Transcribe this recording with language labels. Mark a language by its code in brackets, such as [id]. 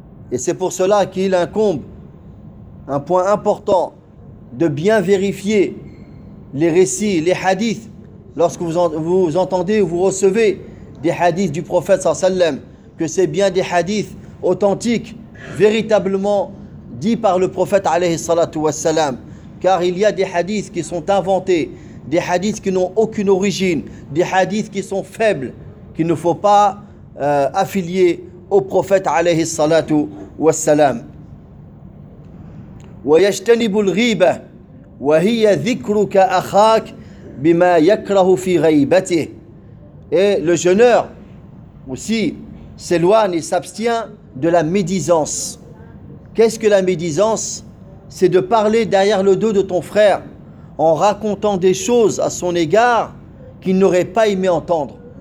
[fr] Et c'est pour cela qu'il incombe un point important de bien vérifier les récits, les hadiths, lorsque vous entendez ou vous recevez des hadiths du prophète sallallahu alayhi wa sallam, que c'est bien des hadiths authentiques, véritablement dit par le prophète alayhi salatu wassalam. Car il y a des hadiths qui sont inventés, des hadiths qui n'ont aucune origine, des hadiths qui sont faibles, qu'il ne faut pas affilier au prophète alayhi salatu wassalam. [ar] ويجتنب الغيبة وهي ذكرك أخاك بما يكره في غيبته. [fr] Et le jeûneur aussi s'éloigne et s'abstient de la médisance. Qu'est-ce que la médisance? C'est de parler derrière le dos de ton frère en racontant des choses à son égard qu'il n'aurait pas aimé entendre.